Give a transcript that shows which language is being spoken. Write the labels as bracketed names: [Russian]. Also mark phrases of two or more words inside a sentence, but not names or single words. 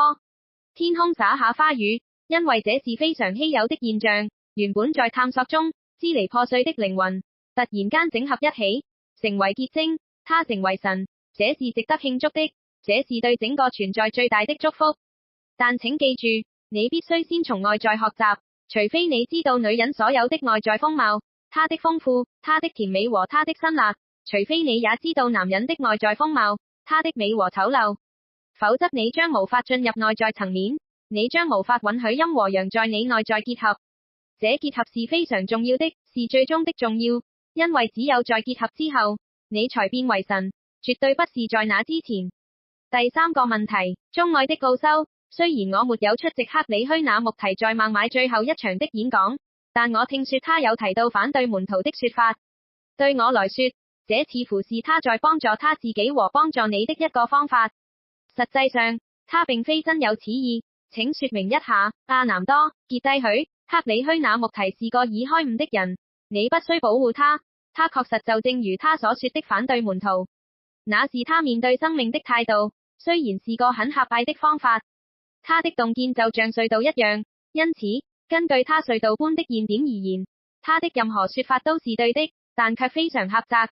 [Chinese] 天空灑下花雨，因為這是非常稀有的現象。原本在探索中支離破碎的靈魂，突然間整合一起，成為結晶，它成為神，這是值得慶祝的，這是對整個存在最大的祝福。但請記住，你必須先從外在學習，除非你知道女人所有的外在風貌，她的豐富，她的甜美和她的辛辣，除非你也知道男人的外在風貌，他的美和醜陋，否則你將無法進入內在層面，你將無法允許陰和陽在你內在結合。這結合是非常重要的，是最終的重要，因為只有在結合之後，你才變為神，絕對不是在那之前。第三個問題，鍾愛的奧修，雖然我沒有出席克里虛那穆提在孟買最後一場的演講，但我聽說他有提到反對門徒的說法。對我來說，這似乎是他在幫助他自己和幫助你的一個方法。實際上，他並非真有此意。請說明一下，阿南多·傑蒂許，克里虛那穆提是個已開悟的人，你不需保護他。他確實就正如他所說的反對門徒，那是他面對生命的態度，雖然是個很狹隘的方法。他的洞見就像隧道一樣，因此，根據他隧道般的現點而言，他的任何說法都是對的，但卻非常狹窄。